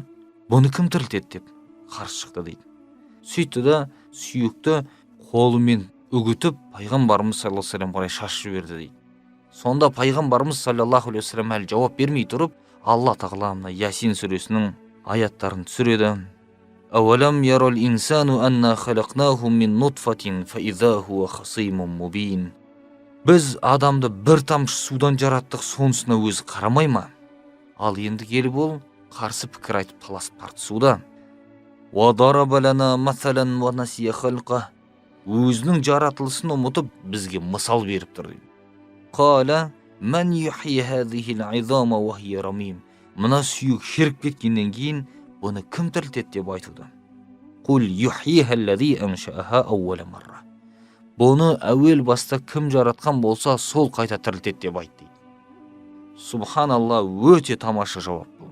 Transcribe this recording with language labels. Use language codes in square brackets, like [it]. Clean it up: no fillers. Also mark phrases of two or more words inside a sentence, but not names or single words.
[kk] Бұны кім тірілтеді деп қарсы шықты дейді. Сөйтті да сүйекті қолымен үгітіп пайғамбарымыз [ar] صلى الله عليه وسلم [kk] қарай шашып жіберді дейді. Сонда пайғамбарымыз [ar] صلى الله عليه وسلم [kk] әлі жауап бермей тұрып, Алла тағала мына Ясин сүресінің аяттарын түсіреді. [ar] أولم ير الإنسان أنا خلقناه من نطفة فإذا هو خصيم مبين. [kk] Біз адамды бір тамшы судан жараттық, сонысына өзі қарамай ма? Ал енді келіп ол қарсы пікір айтып таласып тартысуда. [ar] وضرب لنا مثلا ونسي خلقه. [kk] Өзінің жаратылысын ұмытып бізге мысал беріп тұр дейді. [ar] قال من يحيي هذه العظام وهي رميم. [kk] Мына сүйек шіріп кеткеннен кейін бұны кім тірілтеді деп айтылды. [ar] قل يحييها الذي أنشأها أول مرة. [kk] Бұны әуел баста кім жаратқан болса, сол қайта тірілтеді деп айтты. Субханалла, өте тамаша жауап бұл.